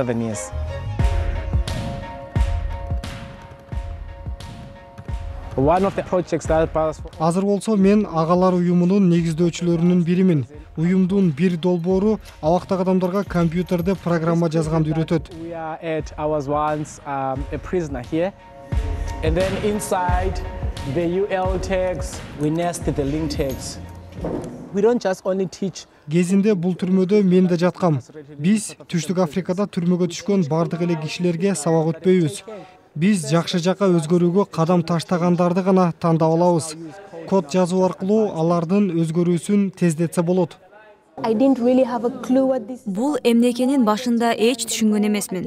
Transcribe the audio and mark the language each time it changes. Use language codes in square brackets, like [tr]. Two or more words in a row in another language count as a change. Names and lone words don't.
[ky] Азыр болсо мен агалар уюмунун негиздөөчүлөрүнүн биримин. Уюмдун бир долбоору абактагы адамдарга компьютерде программа жазганды үйрөтөт. [en] And then inside the UL tags, we nested the link tags. We don't just only teach. [ky] Кезинде бул түрмөдө мен да жаткам. Биз Түштүк Африкада түрмөгө түшкөн бардык эле кишилерге сабак өтпөйбүз. Биз жакшы жакка өзгөрүүгө кадам таштагандарды гана тандап алабыз. Код жазуу аркылуу алардын өзгөрүүсүн тездетсе болот. Бул эмне экенин башында эч түшүнгөн эмесмин.